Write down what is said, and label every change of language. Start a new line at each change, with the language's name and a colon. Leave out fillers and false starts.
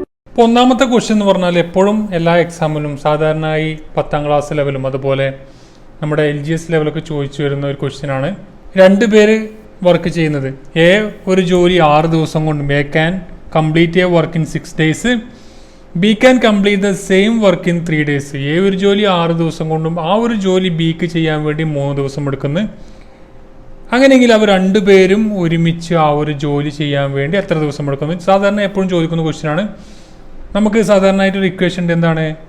Malayalam: ഇപ്പോൾ ഒന്നാമത്തെ ക്വസ്റ്റ്യൻ എന്ന് പറഞ്ഞാൽ എപ്പോഴും എല്ലാ എക്സാമിലും സാധാരണയായി 10ാം ക്ലാസ് ലെവലും അതുപോലെ നമ്മുടെ LGS ലെവലൊക്കെ ചോദിച്ചു വരുന്ന ഒരു ക്വസ്റ്റ്യനാണ്. 2 പേര് വർക്ക് ചെയ്യുന്നത്.
English: A
Malayalam: ഒരു ജോലി 6 ദിവസം കൊണ്ടും
English: A can complete a work in 6 days. B can complete the same work in 3 days.
Malayalam: A ഒരു ജോലി 6 ദിവസം കൊണ്ടും ആ ഒരു ജോലി Bക്ക് ചെയ്യാൻ വേണ്ടി 3 ദിവസം എടുക്കുന്നു. അങ്ങനെയെങ്കിൽ അവർ 2 പേരും ഒരുമിച്ച് ആ ഒരു ജോലി ചെയ്യാൻ വേണ്ടി എത്ര ദിവസം എടുക്കുന്നു? സാധാരണ എപ്പോഴും ചോദിക്കുന്ന ക്വസ്റ്റ്യനാണ്. നമുക്ക് സാധാരണയായിട്ടൊരു ഇക്വേഷൻ എന്താണ്?